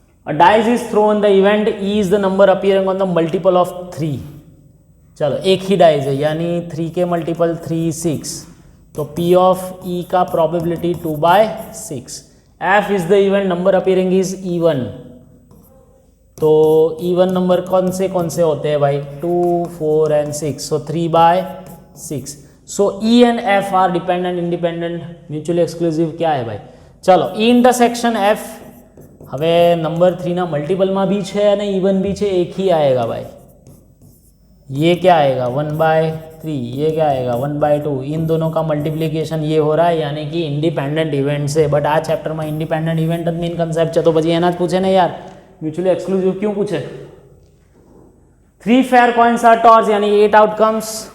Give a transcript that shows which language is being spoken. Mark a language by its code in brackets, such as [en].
[en] A dice is thrown, the event E is the number appearing on the multiple of 3. [hi] चलो एक ही dice है यानी 3 के multiple 3 6. तो P ऑफ E का probability 2/6. [en] F is the event number appearing is even. [hi] तो even number कौन से होते हैं भाई? [en] 2 4 and 6. So 3/6. So E and F are dependent, independent, mutually exclusive क्या है भाई? [hi] चलो E इंटरसेक्शन F. [gu] હવે નંબર 3 ના મલ્ટિપલમાં भी છે અને ઇવન भी છે, [hi] एक ही आएगा भाई. ये क्या आएगा? 1/3. ये क्या आएगा? 1/2. इन दोनों का मल्टीप्लिकेशन ये हो रहा है यानी कि इंडिपेंडेंट इवेंट से. [gu] बट आ चैप्टर में इंडिपेंडेंट इवेंट જ મેઇન કન્સેપ્ટ છે. તો પછી એના જ પૂછે ને યાર, [hi] म्यूचुअली एक्सक्लूसिव क्यों पूछे? [en] 3 fair coins are tossed यानी 8 outcomes.